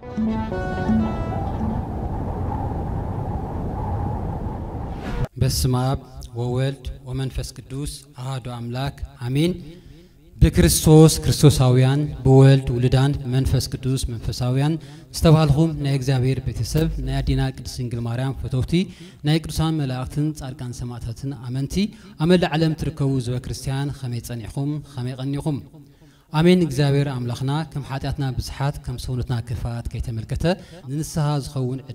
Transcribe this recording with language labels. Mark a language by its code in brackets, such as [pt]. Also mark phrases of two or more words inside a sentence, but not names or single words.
[gez] በስመ አብ ወወልድ ወመንፈስ ቅዱስ አሐዱ አምላክ አሜን። [ti] ክርስቶሳውያን በወልድ ውልዳን መንፈስ ቅዱስ መንፈሳውያን ዝተባልኹም ናይ እግዚአብሔር ቤተሰብ ናይ አዲና ቅድስት ድንግል ማርያም ፈተውቲ ናይ ቅዱሳን መላእክትን ጻድቃን ሰማዕታትን አመንቲ አመለ ዓለም ትርከቡ ዝበ ክርስቲያን ከመይ ጸኒዕኹም ከመይ ቀኒኹም አሜን። እግዚአብሔር አምላኽና ከም ኃጢአትና ብዝሓት ከም ሰውነትና ክፋት ከይተመልከተ ንንስሐ ዝኸውን ዕድመ